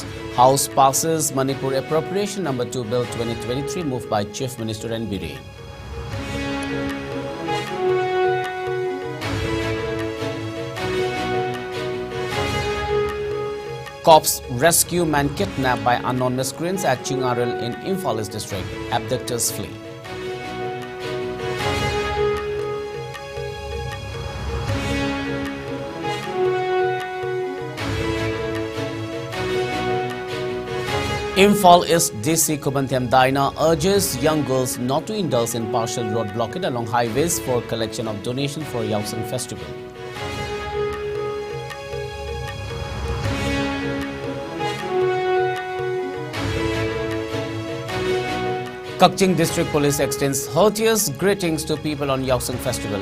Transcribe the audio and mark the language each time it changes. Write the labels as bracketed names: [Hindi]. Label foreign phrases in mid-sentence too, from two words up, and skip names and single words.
[English] House passes Manipur Appropriation No. 2 Bill 2023 moved by Chief Minister N. Bireen. Cops rescue man kidnapped by unknown miscreants at Chingaril in Imphal East district. Abductors flee. Imphal East DC Kubantiam Daina urges young girls not to indulge in partial road blockade along highways for collection of donation for Yausang Festival. Kakching District Police extends heartiest greetings to people on Yausang Festival.